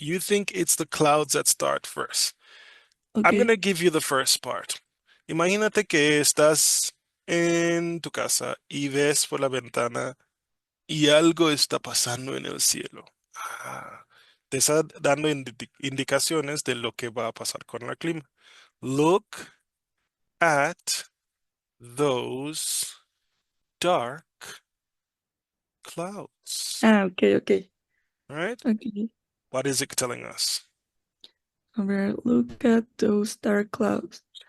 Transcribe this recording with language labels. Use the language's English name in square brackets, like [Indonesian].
[English] You think it's the clouds that start first. I'm Okay. going to give you the first part. [Spanish] Imagínate que estás en tu casa y ves por la ventana y algo está pasando en el cielo. Te está dando indicaciones de lo que va a pasar con el clima. [English] Look at those dark clouds. Okay, okay. All right? Okay. What is it telling us? A ver, look at those dark clouds.